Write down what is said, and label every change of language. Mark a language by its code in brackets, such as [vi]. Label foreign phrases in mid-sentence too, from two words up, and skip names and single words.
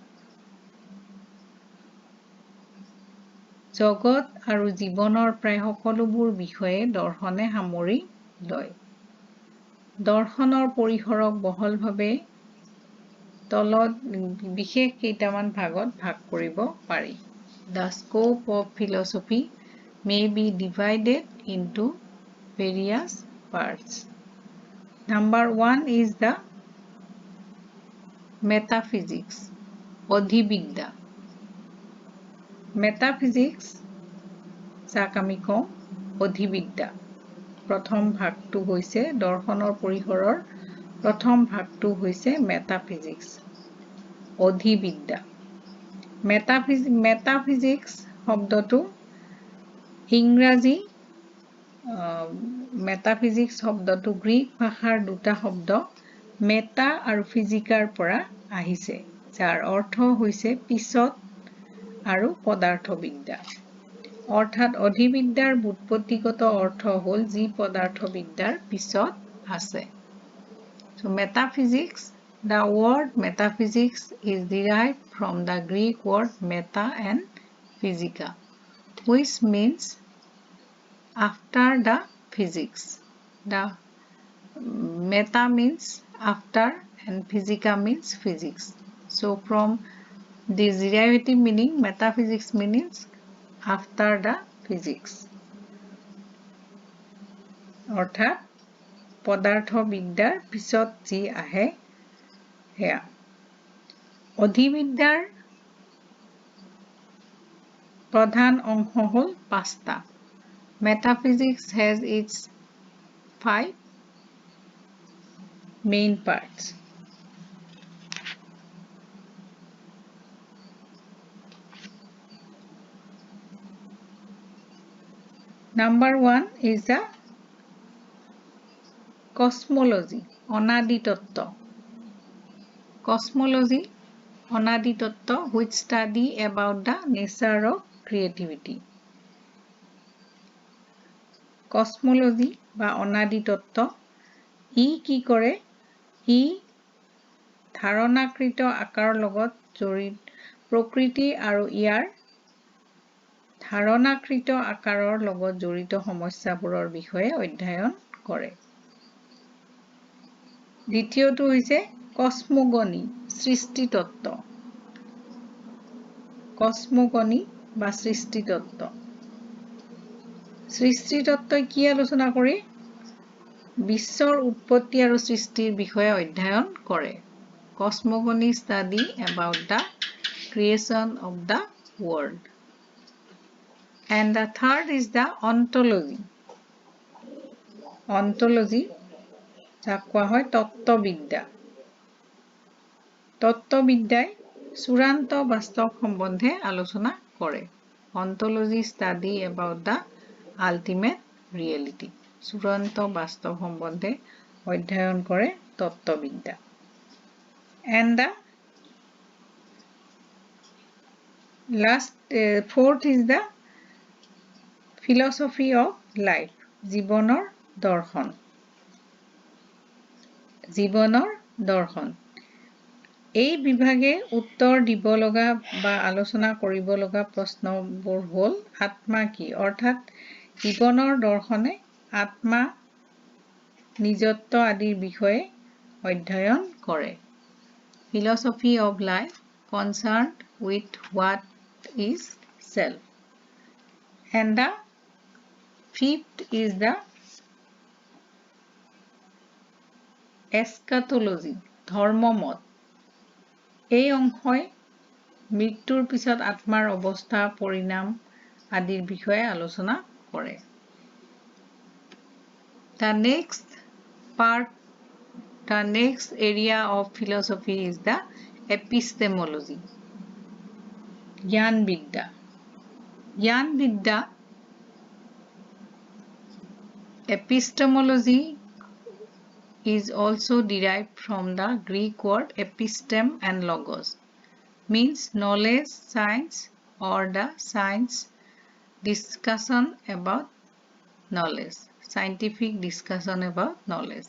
[as] জগত আৰু জীৱনৰ প্ৰায় সকলোবোৰ বিষয়ে দৰ্শনে সামৰি লয়। দৰ্শনৰ পৰিসৰক বহলভাৱে তলত বিশেষ কেইটামান ভাগত ভাগ কৰিব পাৰি। [en] The scope of philosophy may be divided into various parts. Number 1 is the metaphysics, অধিবিদ্যা। [as] Metaphysics যাক আমি কওঁ অধিবিদ্যা। প্ৰথম ভাগটো হৈছে দৰ্শনৰ পৰিসৰৰ প্ৰথম ভাগটো হৈছে metaphysics, অধিবিদ্যা। Metaphysics শব্দটো ইংৰাজী metaphysics শব্দটো গ্ৰীক ভাষাৰ দুটা শব্দ মেটা আৰু ফিজিকাৰ পৰা আহিছে যাৰ অৰ্থ হৈছে পিছত আৰু পদাৰ্থবিদ্যা। অৰ্থাৎ অধিবিদ্যাৰ ব্যুৎপত্তিগত অৰ্থ হ'ল যি পদাৰ্থবিদ্যাৰ পিছত আছে। [en] So metaphysics, the word metaphysics is derived from the Greek word meta and physica, which means after the physics. The meta means after and physica means physics. So from this derivative meaning, metaphysics means after the physics. [as] অৰ্থাৎ পদাৰ্থবিদ্যাৰ পিছত যি আহে সেয়া। অধিবিদ্যাৰ প্ৰধান অংশ হ'ল 5টা। [en] Metaphysics has its 5 main parts. Number 1 is the cosmology, [as] অনাদি তত্ত্ব। Cosmology, অনাদি তত্ত্ব, [en] which study about the nature of creativity. [as] Cosmology বা অনাদি তত্ত্ব ই কি কৰে? ই ধাৰণাকৃত আকাৰৰ লগত জড়িত প্ৰকৃতি আৰু ইয়াৰ ধাৰণাকৃত আকাৰৰ লগত জড়িত সমস্যাবোৰৰ বিষয়ে অধ্যয়ন কৰে। দ্বিতীয়টো হৈছে কসমগনি সৃষ্টিতত্ত্ব। কসমগনি বা সৃষ্টিতত্ত্ব। সৃষ্টিতত্ত্বই কি আলোচনা কৰে? বিশ্বৰ উৎপত্তি আৰু সৃষ্টিৰ বিষয়ে অধ্যয়ন কৰে। [en] Cosmogony study about the creation of the world. And the third is the ontology. [as] Ontology যাক কোৱা হয় তত্ত্ববিদ্যা। তত্ত্ববিদ্যাই চূড়ান্ত বাস্তৱ সম্বন্ধে আলোচনা কৰে। [en] Ontology study about the ultimate reality. [as] চূড়ান্ত বাস্তৱ সম্বন্ধে অধ্যয়ন কৰে তত্ত্ববিদ্যা। [en] And the fourth is the philosophy of life. [as] জীৱনৰ দৰ্শন। জীৱনৰ দৰ্শন। এই বিভাগে উত্তৰ দিব লগা বা আলোচনা কৰিব লগা প্ৰশ্নবোৰ হ'ল আত্মা কি? অৰ্থাৎ জীৱনৰ দৰ্শনে আত্মা নিজত্ব আদিৰ বিষয়ে অধ্যয়ন কৰে। [en] Philosophy of life concerned with what is self. And the fifth is the eschatology, [as] ধৰ্মমত। এই অংশই মৃত্যুৰ পিছত আত্মাৰ অৱস্থা, পৰিণাম আদিৰ বিষয়ে আলোচনা কৰে। [en] The next area of philosophy is the epistemology. [as] জ্ঞানবিদ্যা। [en] জ্ঞানবিদ্যা epistemology is also derived from the Greek word epistem and logos, means knowledge, science, or the science discussion about knowledge, scientific discussion about knowledge.